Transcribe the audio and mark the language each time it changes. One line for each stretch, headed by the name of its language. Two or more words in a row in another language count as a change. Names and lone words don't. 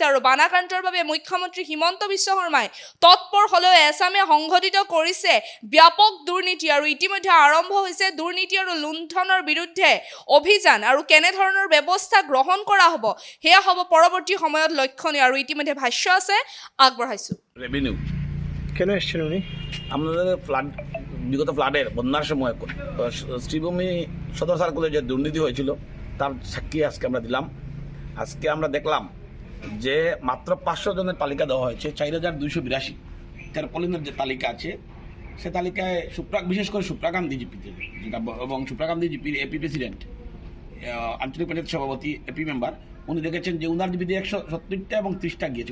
Assamese: আৰু বানাক্ৰান্তৰ বাবে মুখ্যমন্ত্ৰী হিমন্ত বিশ্ব শৰ্মাই তৎপৰ হলেও এছামে সংঘটিত কৰিছে ব্যাপক দুৰ্নীতি। আৰু ইতিমধ্যে আৰম্ভ হৈছে দুৰ্নীতি আৰু লুণ্ঠনৰ বিৰুদ্ধে অভিযান। আৰু কেনেধৰণৰ ব্যৱস্থা গ্ৰহণ কৰা হ'ব সেয়া হ'ব পৰৱৰ্তী সময়ত লক্ষণীয়। আৰু ইতিমধ্যে ভাষ্য আছে, আগবঢ়াইছো। রেভিনিউ
Bangla: কেন এসছেন উনি? আমাদের বিগত ফ্লাডের বন্যার সময় শ্রীভূমি সদর সার্কেলে যে দুর্নীতি হয়েছিল তার সাক্ষী আজকে আমরা দিলাম। আজকে আমরা দেখলাম যে মাত্র ৫০০ জনের তালিকা দেওয়া হয়েছে। ৪,২৮২ টার্পলিনের যে তালিকা আছে সে তালিকায় বিশেষ করে সুপ্রাকান্তি জিপিতে যেটা, এবং সুপ্রাকান্তি জিপির
English: AP president,
Bangla: আঞ্চলিক পঞ্চায়েত সভাপতি,
English: AP member,
Bangla: উনি দেখেছেন যে উনার জিপিতে ১৭০টা এবং ৩০টা গিয়েছে।